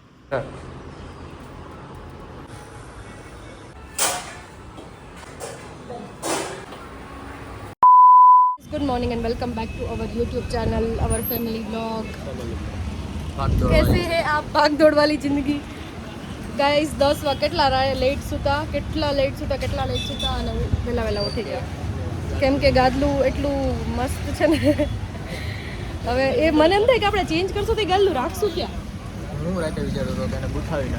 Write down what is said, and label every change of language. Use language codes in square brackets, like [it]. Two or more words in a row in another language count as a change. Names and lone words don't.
[en] Good morning and welcome back to our YouTube channel, our family vlog. [hi] कैसे हैं आप भाग दौड़ वाली जिंदगी? [gu] ગાઈઝ 10 વાગે કેટલા લેટ સુતા અને વહેલા ઉઠી ગયા કેમ કે ગાદલું એટલું મસ્ત છે ને. હવે એ મને એમ થાય કે આપણે ચેન્જ કરશું તો ગાદલું રાખશું ક્યાં. હું રાતે વિચારતો હતો કે એને ગુથાવી